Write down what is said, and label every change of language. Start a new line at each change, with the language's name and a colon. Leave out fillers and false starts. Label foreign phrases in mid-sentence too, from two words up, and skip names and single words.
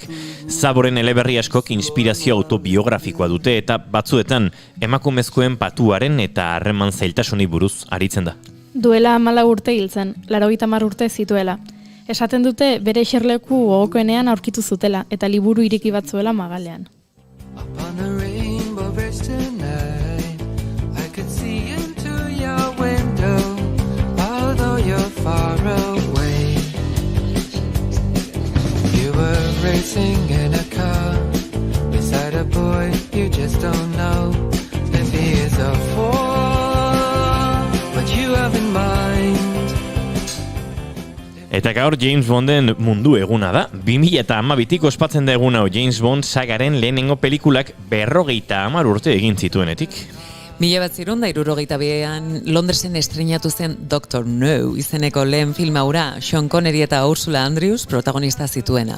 Basque: Szaboren eleberri askok inspirazio autobiografikoa dute eta batzuetan emakumezkoen patuaren eta harreman zailtasunei buruz aritzen da. Duela 14 urte hil zen, 90 urte zituela. Esaten dute bere eserleku gogokoenean aurkitu zutela eta liburu ireki bat zuela magalean.
English: Upon a rainbow bridge tonight, I could see into your window, although you're far away. You were racing in a car, beside a boy you just don't know if he is a fool, but you have in mind.
Basque: Eta gaur James Bonden mundu eguna da. 2012 ospatzen da egun hau James Bond sagaren lehenengo pelikulak 50 urte egin zituenetik. 1962an Londresen estreinatu zen Dr. No izeneko lehen filma hura Sean Connery eta Ursula Andrews protagonista zituena.